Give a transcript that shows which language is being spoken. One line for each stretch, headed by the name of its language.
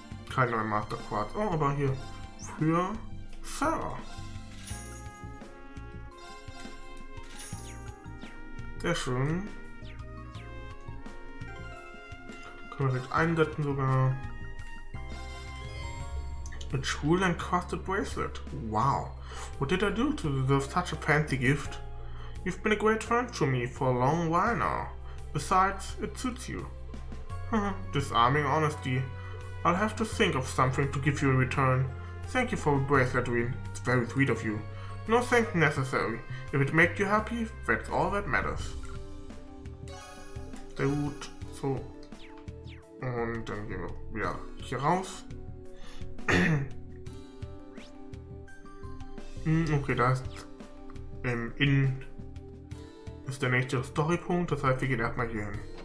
German: Kein neuer Master Quartz. Oh, aber hier. Für Sarah. Sehr schön. Können wir direkt einsetzen sogar.
English: A jewel encrusted bracelet. Wow. What did I do to deserve such a fancy gift? You've been a great friend to me for a long while now. Besides, it suits you. Disarming honesty. I'll have to think of something to give you in return. Thank you for the bracelet, Rin. It's very sweet of you. No thanks necessary. If it makes you happy, that's all that matters.
German: Sehr gut. So. Und dann gehen wir wieder hier raus. Okay, da ist innen ist der nächste Storypunkt, das heißt, wir gehen erstmal hier hin.